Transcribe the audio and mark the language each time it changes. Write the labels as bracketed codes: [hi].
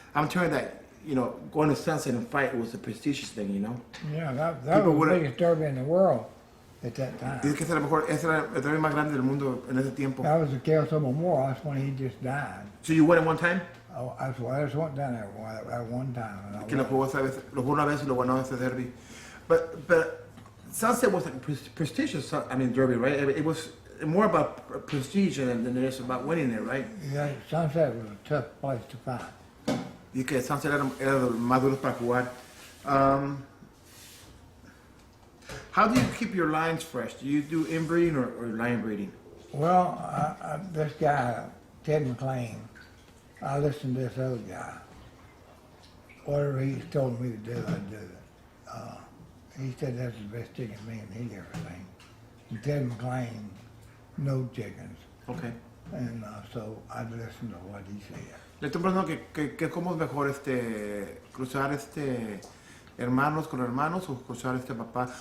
[en] I'm telling you that, you know, going to Sunset and fight was a prestigious thing, you know. Yeah, that People was the would've- biggest derby in the world at that time. Dice que ese era el derby más grande del mundo en ese tiempo. That was the Kelso Memorial. That's when he just died. So you won it one time? Oh, I just went down there at one time. And I [es] Que lo [en] won. [es] jugó esa vez, lo jugó una vez y lo ganó ese derby. [en] But Sunset was like a prestigious, derby, right? It was more about prestige than it is about winning it, right? Yeah, Sunset was a tough place to find. [es] Y que Sunset era de los más duros para jugar. [en] How do you keep your lines fresh? Do you do inbreeding or line breeding? Well, this guy, Ted McLean, I listened to this other guy. Whatever he told me to do, I'd do it. He said that's the best chicken me and he ever seen. And Ted McLean no chickens, Okay. and so I'd listen to what he said. [es] Le estoy preguntando que cómo es mejor cruzar hermanos con hermanos o cruzar papá.